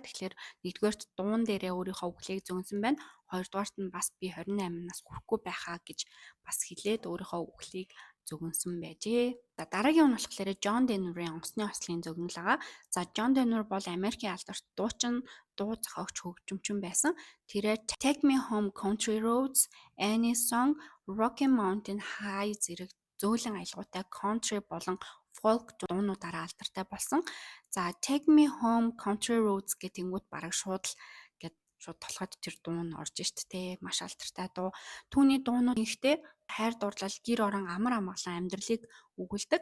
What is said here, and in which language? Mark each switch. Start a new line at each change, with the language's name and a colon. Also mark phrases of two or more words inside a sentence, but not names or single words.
Mongolian: Тэгэхээр нэгдүгээрт дуун дээрээ өөрийнхөө үхлийг зөгнсөн байна. Хоёрдугаарт нь бас би 28 нас хүрэхгүй байхаа гэж бас хэлээд өөрийнхөө үхлийг зөгнсөн байжээ. За дараагийн нь болохоор John Denver-ийн онгоцны ослын зөгнөл байгаа. За John Denver бол Америкийн алдарт дуучин, дуу зохиогч, хөгжимчин байсан. Тэрээр Take Me Home, Country Roads, Annie's Song, Rocky Mountain High зэрэг зөөлөн аялгаутай country болон folk дуунуудаараа алдартай болсон. За Take Me Home, Country Roads гэтэнгүүт бараг шууд толгойд тэр дуу нь орж штт те маш алдартай дуу. Түүний дуунууд ихтэй хайр дурлал гэр орон амар амгалан амьдралыг өгүүлдэг.